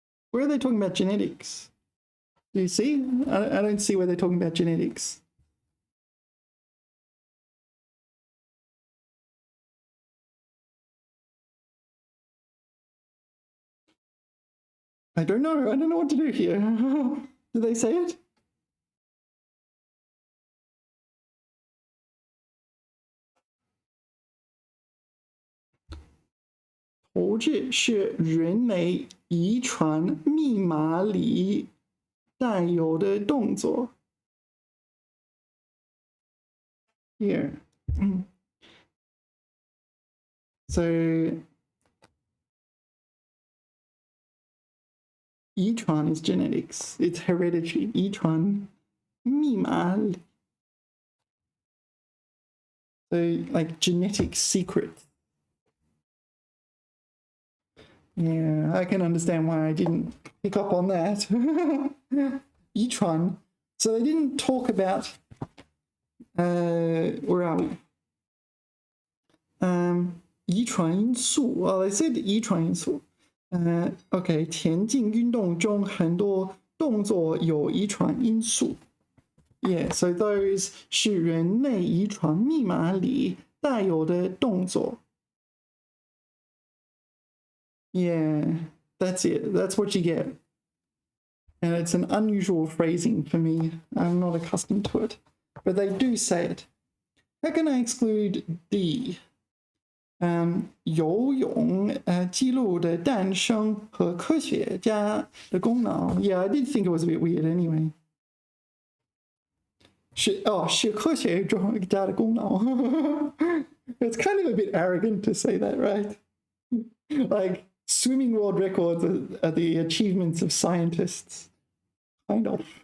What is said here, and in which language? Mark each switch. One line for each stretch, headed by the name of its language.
English: Where are they talking about genetics? Do you see? I don't see where they're talking about genetics. I don't know. I don't know what to do here. Did they say it?
Chinese: "投掷是人类遗传密码里带有的动作。
English: Here. So, 遗传 is genetics. It's hereditary.
Chinese: 遗传密码里
English: So, like genetic secret. Yeah, I can understand why I didn't pick up on that.
Chinese: 遗传.
English: So they didn't talk about where are we?
Chinese: 遗传因素.
English: Well, they said 遗传因素.
Chinese: OK, 田径运动中很多动作有遗传因素.
English: Yeah, so those
Chinese: 是人类遗传密码里带有的动作。
English: Yeah, that's it. That's what you get. And it's an unusual phrasing for me. I'm not accustomed to it. But they do say it. How can I exclude D?
Chinese: 游泳记录的诞生和科学家的功劳。
English: Yeah, I did think it was a bit weird anyway.
Chinese: 是科学家的功劳。
English: It's kind of a bit arrogant to say that, right? Like swimming world records are the achievements of scientists. Kind of.